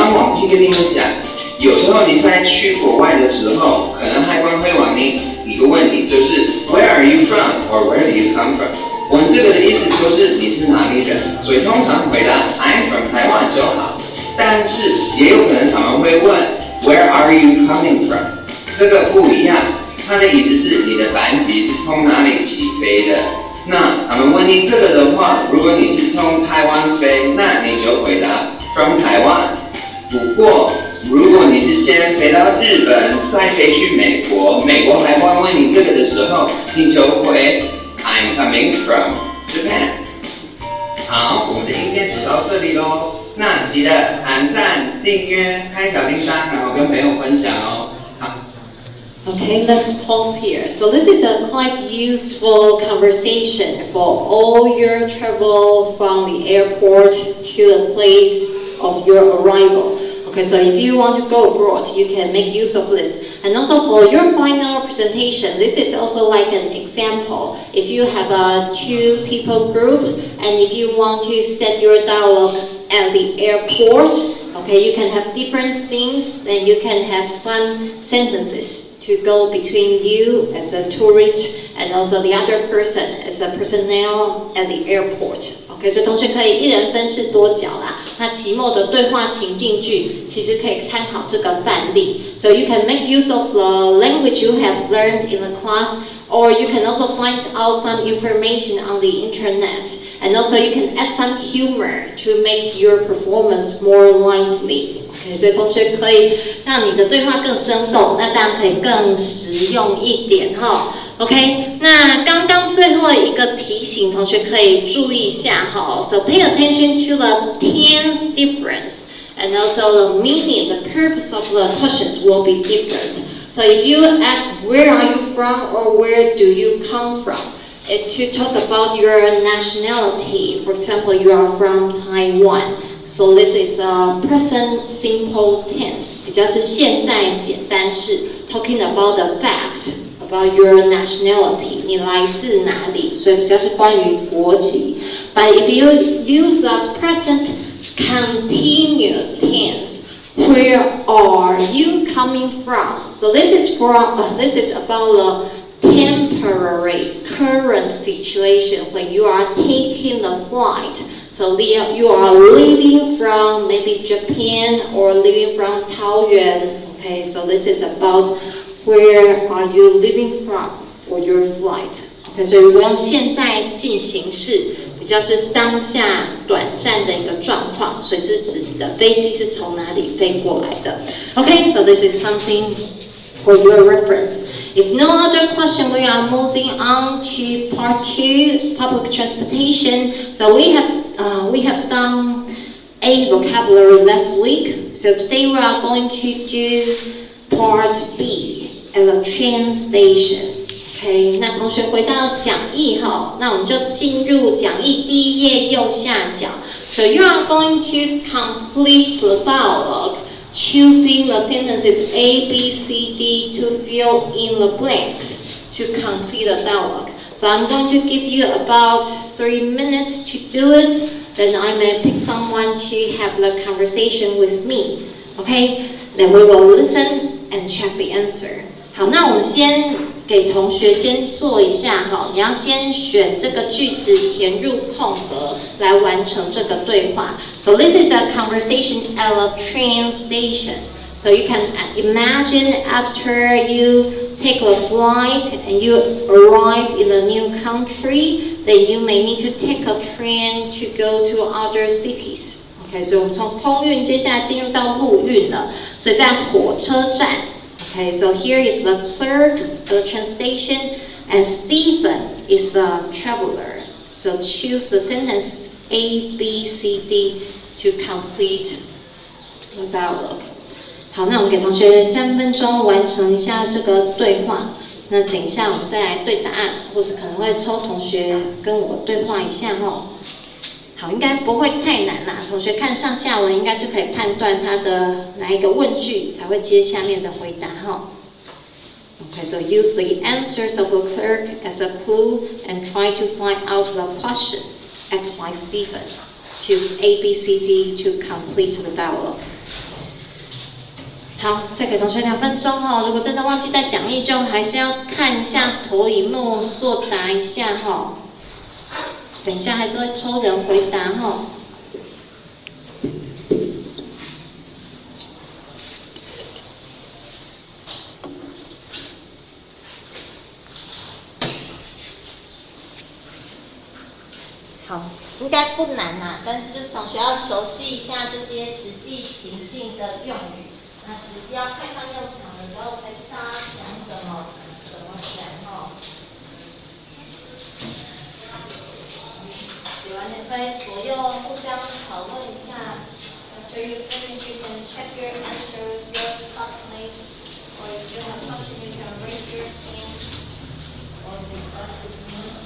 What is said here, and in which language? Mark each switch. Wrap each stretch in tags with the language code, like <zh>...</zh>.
<zh>记跟你们讲，有时候你在去国外的时候，可能海关会问你一个问题，就是</zh> <en>Where are you from or Where do you come from？</en> <zh>问这个的意思就是你是哪里人，所以通常回答</zh> <en>I'm from Taiwan</en> <zh>就好。但是也有可能他们会问</zh> <en>Where are you coming from？</en> <zh>这个不一样，它的意思是你的班机是从哪里起飞的。那他们问你这个的话，如果你是从台湾飞，那你就回答</zh> <en>From Taiwan。</en> <zh>不过如果你是先飞到日本，再飞去美国，美国海关问你这个的时候，你就回</zh> <en>I'm coming from Japan。</en> <zh>好，我们的影片就到这里咯。那记得按赞、订阅、开小铃铛，然后跟朋友分享哦。好。</zh> <en>Okay, let's pause here. So this is a quite useful conversation for all your travel from the airport to the place of your arrival. Okay, so if you want to go abroad, you can make use of this. And also for your final presentation, this is also like an example. If you have a 2-people group, and if you want to set your dialogue at the airport, okay, you can have different things, and you can have some sentences to go between you as a tourist and also the other person as the personnel at the airport.</en> <zh>OK， 所以同学可以一人分饰多角啦。那期末的对话情境句其实可以参考这个范例。</zh> <en>So you can make use of the language you have learned in the class, or you can also find out some information on the internet. And also you can add some humor to make your performance more lively.Okay,</en> <zh>所以同学可以让你的对话更生动，那当然可以更实用一点哈。 OK， 那刚刚最后一个提醒，同学可以注意一下哈。</zh> <en>So pay attention to the tense difference, and also the meaning, the purpose of the questions will be different. So if you ask where are you from or where do you come from, it's to talk about your nationality. For example, you are from Taiwan.So this is the present simple tense，</en> <zh>比较是现在简单式</zh> <en>，talking about the fact about your nationality，</en> <zh>你来自哪里，所以比较是关于国籍。</zh> <en>But if you use the present continuous tense, where are you coming from? So this is about the temporary current situation when you are taking the flight.So you are leaving from maybe Japan or leaving from Taoyuan. Okay, so this is about where are you leaving from for your flight.</en> <zh>Okay, 所以如果用现在进行式，比较是当下短暂的一个状况，所以是指你的飞机是从哪里飞过来的。</zh> <en>Okay, so this is something for your reference.If no other question, we are moving on to part 2, public transportation. So we have done A vocabulary last week. So today we are going to do part B at the train station.</en> <zh>OK， 那同学回到讲义哈，那我们就进入讲义第一页右下角。</zh> <en>So you are going to complete the dialogue.Choosing the sentences A, B, C, D to fill in the blanks to complete the dialogue. So I'm going to give you about 3 minutes to do it. Then I may pick someone to have the conversation with me. Okay? Then we will listen and check the answer.</en> <zh>好，那我们先给同学先做一下哈，你要先选这个句子填入空格来完成这个对话。</zh> <en>So this is a conversation at a train station. So you can imagine after you take a flight and you arrive in a new country, then you may need to take a train to go to other cities.</en> <zh>OK， 所以我们从空运接下来进入到陆运了，所以在火车站。</zh> <en>Okay, so here is the clerk, the train station, and Stephen is the traveler. So choose the sentences A, B, C, D to complete the dialogue.</en> <zh>好，那我们给同学3分钟完成一下这个对话。那等一下我们再来对答案，或是可能会抽同学跟我对话一下哈。好，应该不会太难啦。同学看上下文应该就可以判断它的哪一个问句才会接下面的回答哈。 Okay, so use the answers of the clerk as a clue and try to find out the questions asked by Stephen. Choose A, B, C, D to complete the dialogue. 好，再给同学2分钟哈。如果真的忘记带讲义，就还是要看一下投影幕，作答一下哈。等一下还是会抽人回答哈。好，应该不难啦，但是就是同学要熟悉一下这些实际情境的用语，那实际要派上用场的时候才知道要讲什么，怎么讲哦。写完也可以左右互相讨论一下。</zh> <en>After you finish, you can check your answers, your classmates, or if you have questions, you can raise your hand or discuss with me.</en>